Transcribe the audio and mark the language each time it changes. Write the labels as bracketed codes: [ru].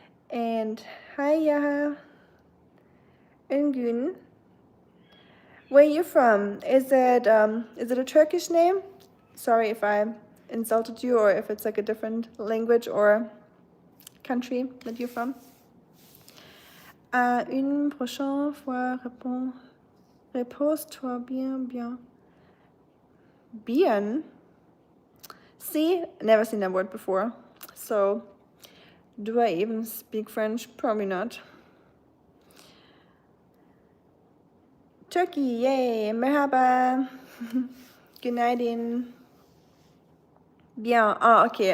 [en] And hiya, Ungün. Where are you from? Is it a Turkish name? Sorry if I insulted you or if it's like a different language or country that you're from. [fr] À une prochaine fois, repose-toi bien, bien. Bien? [en] See, never seen that word before. So, do I even speak French? Probably not. Turkey, yay, merhaba. Good night in. [fr] Bien. [en] Oh, okay.